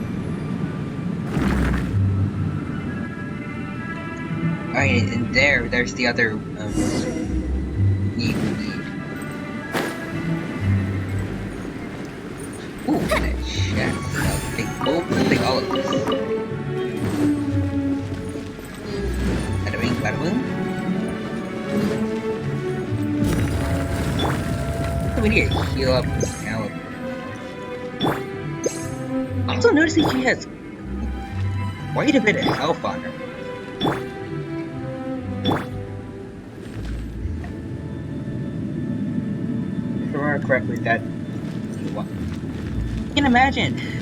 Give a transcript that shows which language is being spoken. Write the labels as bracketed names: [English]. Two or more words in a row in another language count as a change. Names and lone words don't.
[English] Alright, and there's the other need we need. Ooh, that chest. I'll take all of this. Bada bing, bada boom. We need to heal up this caliber. Also noticing she has quite a bit of health on her. If I remember correctly, that you can imagine.